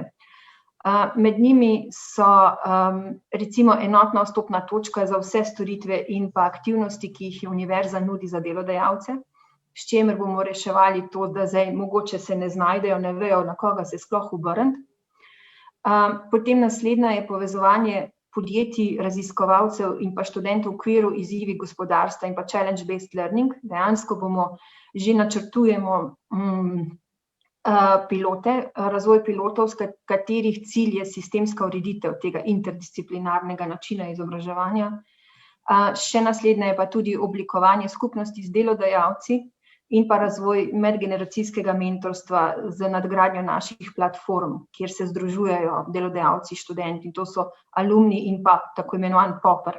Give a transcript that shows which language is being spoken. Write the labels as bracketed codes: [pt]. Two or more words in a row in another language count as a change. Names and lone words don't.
[sl] Med njimi so recimo enotna vstopna točka za vse storitve in pa aktivnosti, ki jih univerza nudi za delodajalce, s čimer bomo reševali to, da zdaj mogoče se ne znajdejo, ne vejo, na koga se sploh obrniti. Potem naslednja je povezovanje podjetij, raziskovalcev in pa študentov v okviru izzivi gospodarstva in pa [en] challenge-based learning. [sl] Dejansko že načrtujemo pilote, razvoj pilotov, katerih cilj je sistemska ureditev tega interdisciplinarnega načina izobraževanja. Še naslednja je pa tudi oblikovanje skupnosti z delodajalci in pa razvoj medgeneracijskega mentorstva z nadgradnjo naših platform, kjer se združujejo delodajalci, študenti, in to so alumni in pa tako imenovan POPR.